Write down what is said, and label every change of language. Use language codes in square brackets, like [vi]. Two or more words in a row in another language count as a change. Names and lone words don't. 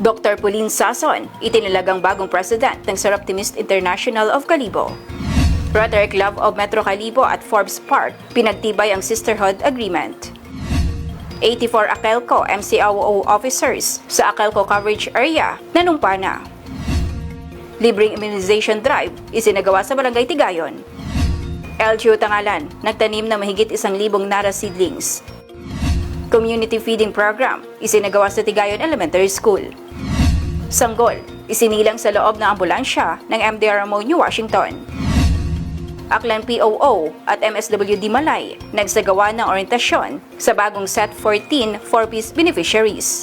[tl] Dr. Pauline Sason, itinalagang bagong president ng Seroptimist International of Kalibo. Rotary Club of Metro Kalibo at Forbes Park, pinagtibay ang Sisterhood Agreement. 84 AKELCO MCOO officers sa AKELCO coverage area nanumpa na. Libreng immunization drive isinagawa sa Barangay Tigayon. LGU Tangalan, nagtanim na mahigit 1,000 nara seedlings. Community feeding program, isinagawa sa Tigayon Elementary School. Sanggol, isinilang sa loob ng ambulansya ng MDRMO New Washington. Aklan POO at MSWD Malay, nagsagawa ng orientasyon sa bagong Set 14 4-piece beneficiaries.